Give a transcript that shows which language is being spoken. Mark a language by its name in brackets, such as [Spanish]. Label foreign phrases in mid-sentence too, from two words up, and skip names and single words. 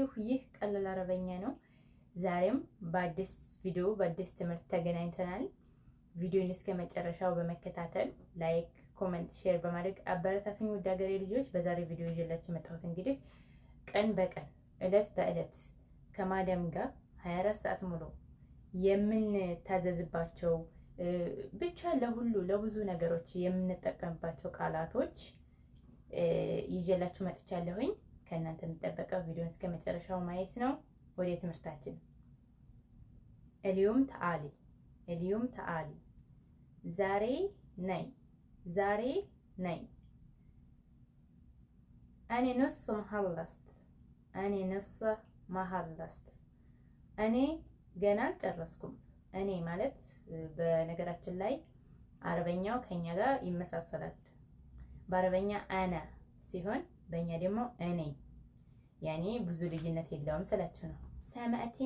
[Amharic] ይህ ቀላል አረበኛ ነው። ዛሬም በአዲስ ቪዲዮ በአዲስ ትምህርት ተገናኝተናል። ቪዲዮን እስከ መጨረሻው በመከታተል ላይክ፣ ኮሜንት፣ ሼር በማድረግ አበረታቱኝ ውድ ሀገሬ ልጆች። በዛሬ ቪዲዮ ይዤላችሁ መጣሁት እንግዲህ ቀን በቀን እለት በእለት ከማዳም ጋር 24 ሰዓት ሙሉ የምንታዘዝባቸው ብቻ ለሁሉ ለብዙ ነገሮች የምንጠቀምባቸው ቃላቶች ይዤላችሁ መጥቻለሁኝ። ከእናንተ የሚጠበቀው ቪዲዮን እስከ መጨረሻው ማየት ነው። ወደ ትምህርታችን [Arabic] اليوم تعالي اليوم تعالي [Amharic] ዛሬ ነይ ዛሬ ነይ [Arabic] أنا نص مخلصت أنا نص مخلصت [Amharic] እኔ ገና አልጨረስኩም። እኔ ማለት በነገራችን ላይ አረበኛው ከኛ ጋር ይመሳሰላል። በአረበኛ አና ሲሆን በእኛ ደግሞ እኔ ያኔ ብዙ ልዩነት የለውም ስላችሁ ነው። ሰማዕትኒ